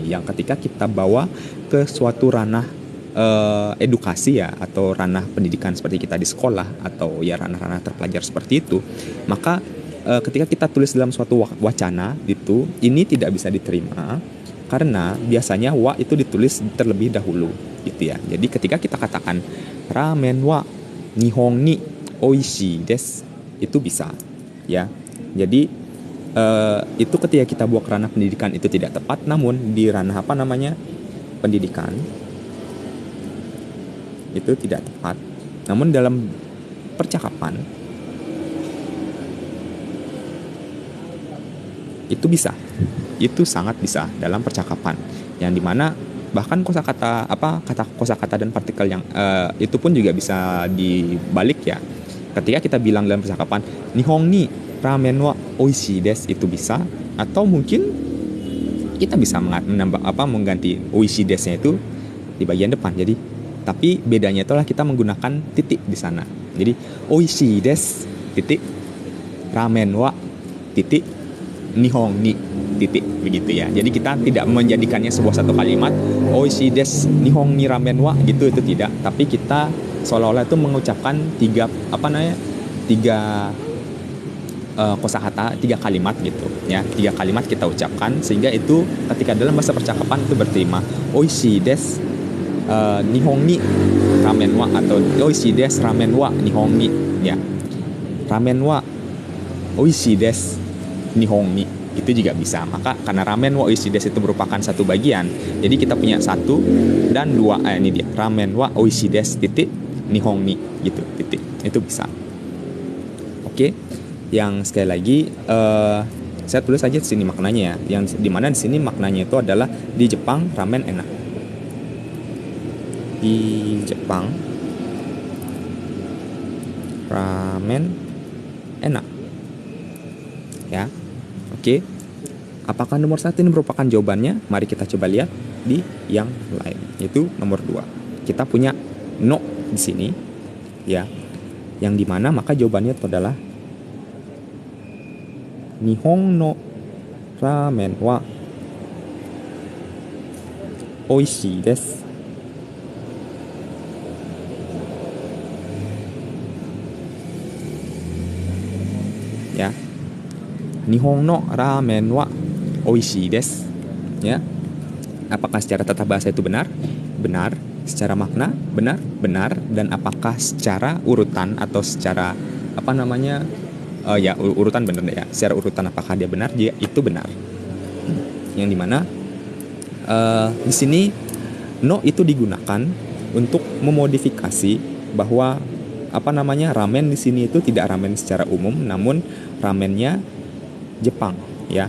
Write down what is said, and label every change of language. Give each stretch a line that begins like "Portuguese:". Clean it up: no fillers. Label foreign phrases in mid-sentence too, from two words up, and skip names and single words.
Indonesian: Yang ketika kita bawa ke suatu ranah edukasi ya, atau ranah pendidikan seperti kita di sekolah, atau ya ranah-ranah terpelajar seperti itu, maka ketika kita tulis dalam suatu wacana itu, ini tidak bisa diterima karena biasanya wa itu ditulis terlebih dahulu gitu ya. Jadi ketika kita katakan
Japanese: ラーメンは日本においしいです,
Indonesian: itu bisa ya. Jadi itu ketika kita bawa ke ranah pendidikan itu tidak tepat, namun di ranah pendidikan itu tidak tepat. Namun dalam percakapan itu bisa, itu sangat bisa dalam percakapan, yang dimana bahkan kosakata dan partikel yang itu pun juga bisa dibalik ya. Ketika kita bilang dalam percakapan
Japanese: 日本にラーメンはおいしいです,
Indonesian: itu bisa, atau mungkin kita bisa mengganti
Japanese: おいしいです-
Indonesian: nya itu di bagian depan. Jadi tapi bedanya itulah kita menggunakan titik di sana. Jadi
Japanese: おいしいです
Indonesian: titik
Japanese: ラーメンは
Indonesian: titik
Japanese: 日本に
Indonesian: titik begitu ya. Jadi kita tidak menjadikannya sebuah satu kalimat
Japanese: おいしいです日本にラーメンは
Indonesian: gitu, itu tidak. Tapi kita seolah-olah itu mengucapkan tiga kosakata 3 kalimat gitu ya, 3 kalimat kita ucapkan sehingga itu ketika dalam bahasa percakapan itu berterima
Japanese: おいしいです日本にラーメンは,
Indonesian: atau
Japanese: おいしいですラーメンは日本に
Indonesian: ya,
Japanese: ラーメンはおいしいです日本に
Indonesian: itu juga bisa. Maka karena
Japanese: ラーメンはおいしいです
Indonesian: itu merupakan satu bagian, jadi kita punya 1 dan 2, ini dia
Japanese: ラーメンはおいしいです
Indonesian: titik
Japanese: 日本に
Indonesian: gitu titik, itu bisa. Oke, yang sekali lagi saya tulis aja di sini maknanya ya, yang dimana di sini maknanya itu adalah di Jepang ramen enak, di Jepang ramen enak ya. Oke, apakah nomor 1 ini merupakan jawabannya? Mari kita coba lihat di yang lain, yaitu nomor 2. Kita punya no di sini ya, yang dimana maka jawabannya itu adalah
Japanese: 日本のラーメンはおいしいです. Ya, 日本のラーメンはおいしいです.
Indonesian: Ya, apakah secara tata bahasa itu benar? Benar. Secara makna benar? Benar. Dan apakah secara urutan atau secara apa namanya? Ya urutan benar ya. Secara urutan apakah dia benar? Dia itu benar. Yang dimana di sini no itu digunakan untuk memodifikasi bahwa apa namanya ramen di sini itu tidak ramen secara umum, namun ramennya Jepang ya.